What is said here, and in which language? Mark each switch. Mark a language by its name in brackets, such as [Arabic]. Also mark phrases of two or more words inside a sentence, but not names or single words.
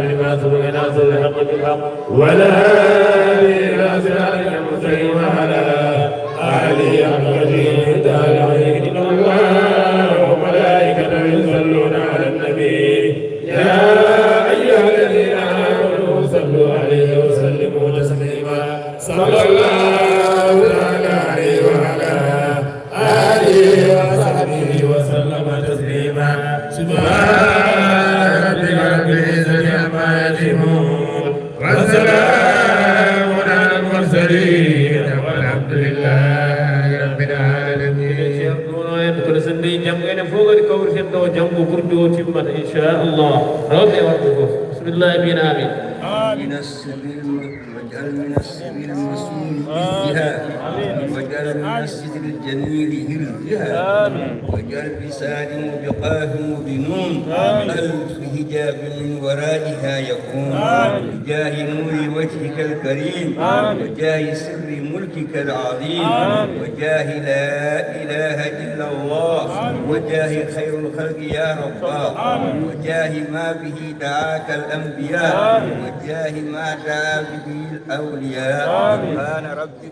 [Arabic] لما سبق ناصر الحق بالحق ولا آله إلى صراطك المستقيم وعلى آله حق قدره ومقداره إن الله وملائكته يصلون على النبي يا أيها الذين آمنوا صلوا عليه وسلموا تسليما صلى الله عليه وعلى آله وصحبه وسلم تسليما سبحان ربك رب العزة عما يصفون وسلام على المرسلين والحمد لله رب العالمين. [Fula] kono so ndeyi janngo enen fof kadi kawriten ɗo janngo ɓurdi o timmata inchallah rewɓe e worɓe fof [Arabic] بسم الله من آمين من السر المسؤول بها واجعل من الستر الجميل هرها واجعل بساد وبقاف وبنون ألف حجاب من ورائها يكون بجاه نور وجهك الكريم وجاه سر ملكك العظيم وجاه لا إله إلا الله وجاه خير الخلق يا رب وجاه ما به دعاك الأنبياء وجاه ما دعا به الأولياء سبحان ربك